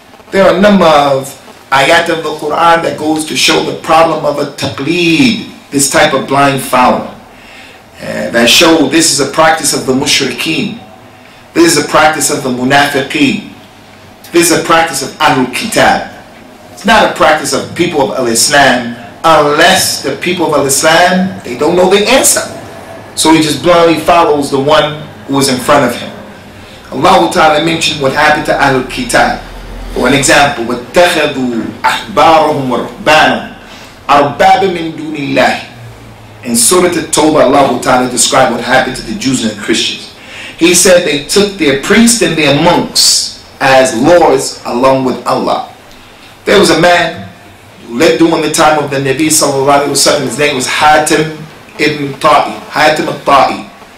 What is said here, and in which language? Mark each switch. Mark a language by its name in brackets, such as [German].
[English] There are a number of ayat of the Quran that goes to show the problem of a taqleed, this type of blind following, that show this is a practice of the mushrikeen, this is a practice of the munafiqeen, this is a practice of Ahlul Kitab. It's not a practice of people of Al-Islam, unless the people of Al-Islam, they don't know the answer. So he just blindly follows the one who is in front of him. Allah Ta'ala mentioned what happened to Ahlul Kitab. For an example, [Arabic] وَاتَّخَذُوا أَحْبَارَهُمْ وَرُهْبَانَهُمْ أَرْبَابًا مِنْ دُونِ اللَّهِ. [English] In Surah At-Tawbah, Allah Ta'ala described what happened to the Jews and the Christians. He said they took their priests and their monks as lords along with Allah. There was a man who lived during the time of the Nabi Sallallahu Alaihi Wasallam. His name was Hatim ibn Ta'i, Hatim al-Ta'i.